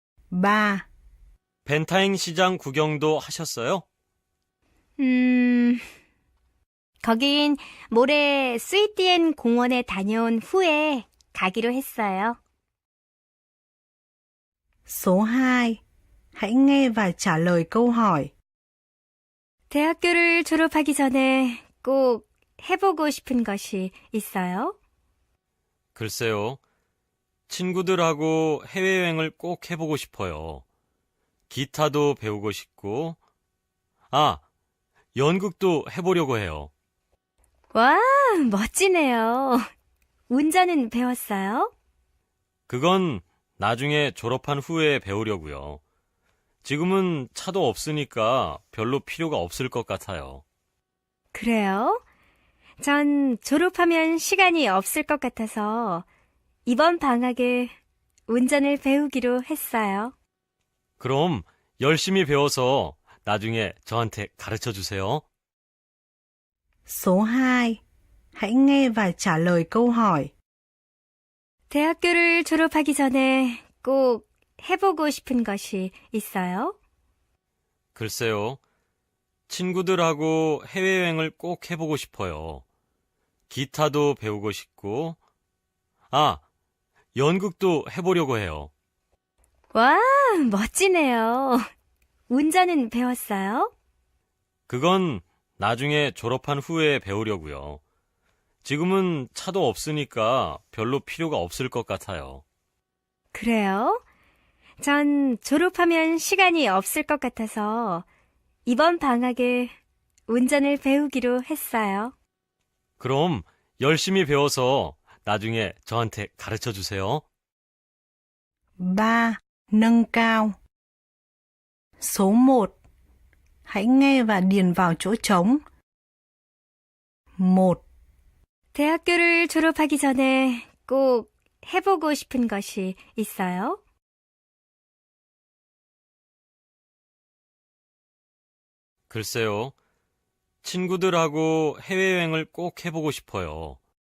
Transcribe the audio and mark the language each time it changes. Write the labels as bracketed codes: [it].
[ko] 3. 벤타잉 시장 구경도 하셨어요? 거긴 모레 스위티엔 공원에 다녀온 후에 가기로 했어요. [vi] Số 2. Hãy nghe và trả lời câu hỏi. [ko] 대학교를 졸업하기 전에 꼭 해보고 싶은 것이 있어요? 글쎄요. 친구들하고 해외여행을 꼭 해보고 싶어요. 기타도 배우고 싶고, 연극도 해보려고 해요. 와, 멋지네요. 운전은 배웠어요? 그건 나중에 졸업한 후에 배우려고요. 지금은 차도 없으니까 별로 필요가 없을 것 같아요. 그래요? 전 졸업하면 시간이 없을 것 같아서 이번 방학에 운전을 배우기로 했어요. 그럼 열심히 배워서 나중에 저한테 가르쳐 주세요. [vi] Số 2. Hãy nghe và trả lời câu hỏi. [ko] 대학교를 졸업하기 전에 꼭 해보고 싶은 것이 있어요? 글쎄요. 친구들하고 해외여행을 꼭 해보고 싶어요. 기타도 배우고 싶고, 연극도 해보려고 해요. 와, 멋지네요. 운전은 배웠어요? 그건 나중에 졸업한 후에 배우려고요. 지금은 차도 없으니까 별로 필요가 없을 것 같아요. 그래요? 전 졸업하면 시간이 없을 것 같아서 이번 방학에 운전을 배우기로 했어요. 그럼 열심히 배워서 나중에 저한테 가르쳐 주세요. [vi] 3. Nâng cao. Số 1. Hãy nghe và điền vào chỗ trống. 1. [ko] 대학교를 졸업하기 전에 꼭 해보고 싶은 것이 있어요? 글쎄요. 친구들하고 해외여행을 꼭 해보고 싶어요.